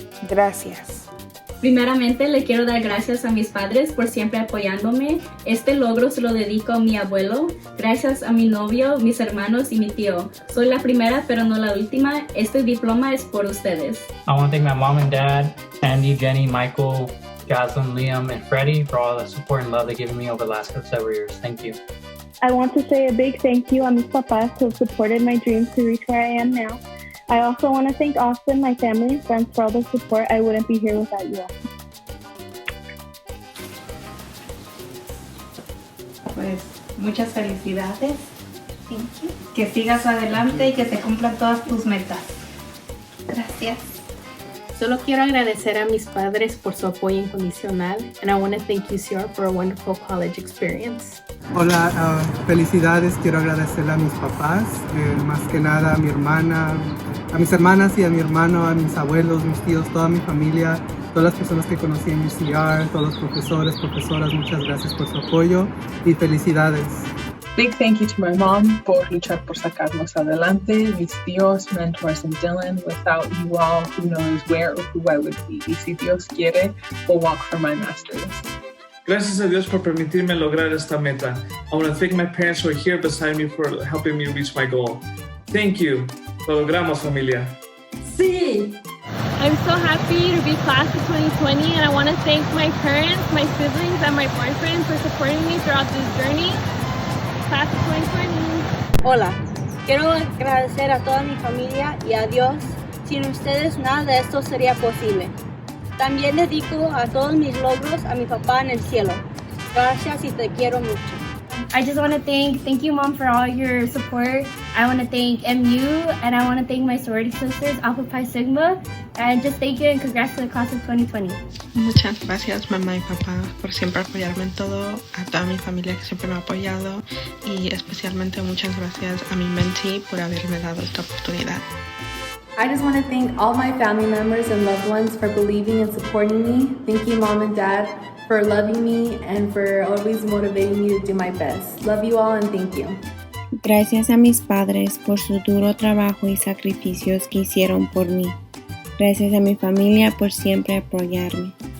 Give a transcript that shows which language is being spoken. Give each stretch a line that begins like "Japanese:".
Spanish: Gracias. Primeramente, le quiero dar gracias a mis padres por siempre apoyándome. Este logro se lo dedico a mi abuelo. Gracias a mi novio, mis hermanos y mi tío. Soy la primera, pero no la última. Este diploma es por ustedes.
English: I want to thank my mom and dad, Andy, Jenny, Michael, Jocelyn, Liam, and Freddie for all the support and love they've given me over the last several years. Thank you. I want to say a big thank you
Spanish: a mis papás
English: who have supported my dreams to reach where I am now. I also want to thank Austin, my family and friends for all the support. I wouldn't be here without you all.
Spanish: Pues muchas felicidades.
English: Thank you.
Spanish: Que sigas adelante y que se cumplan todas tus metas. Gracias. Solo quiero agradecer a mis padres por su apoyo incondicional,
English: and I want to thank UCR for a wonderful college experience.
Spanish: Hola, felicidades. Quiero agradecerle a mis papás, más que nada a mi hermana, a mis hermanas y a mi hermano, a mis abuelos, mis tíos, toda mi familia, todas las personas que conocí en UCR, todos los profesores, profesoras, muchas gracias por su apoyo y felicidades.
English: Big thank you to my mom
Spanish: por luchar por sacarnos adelante, mis tíos,
English: mentors in Dillon. Without you all, who knows where or who I would be.
Spanish: Y si Dios quiere,
English: we'll walk for my master's.
Spanish: Gracias a Dios por permitirme lograr esta meta.
English: I want to thank my parents who are here beside me for helping me reach my goal. Thank you.
Spanish: Lo logramos, familia. Sí.
English: I'm so happy to be class of 2020, and I want to thank my parents, my siblings, and my boyfriend for supporting me throughout this journey. Class of 2020.
Spanish: Hola, quiero agradecer a toda mi familia y a Dios. Sin ustedes nada de esto sería posible. También dedico a todos mis logros a mi papá en el cielo. Gracias y te quiero mucho.
English: I just want to thank you, Mom, for all your support. I want to thank MU, and I want to thank my sorority sisters, Alpha Pi Sigma, and just thank you and congrats to the class of 2020.
Spanish: Muchas gracias, mamá y papá, por siempre apoyarme en todo, a toda mi familia que siempre me ha apoyado, y especialmente muchas gracias a mi mentee por haberme dado esta oportunidad.
English: I just want to thank all my family members and loved ones for believing and supporting me. Thank you, Mom and Dad, for loving me and for always motivating me to do my best. Love you all and thank you.
Spanish: Gracias a mis padres por su duro trabajo y sacrificios que hicieron por mí. Gracias a mi familia por siempre apoyarme.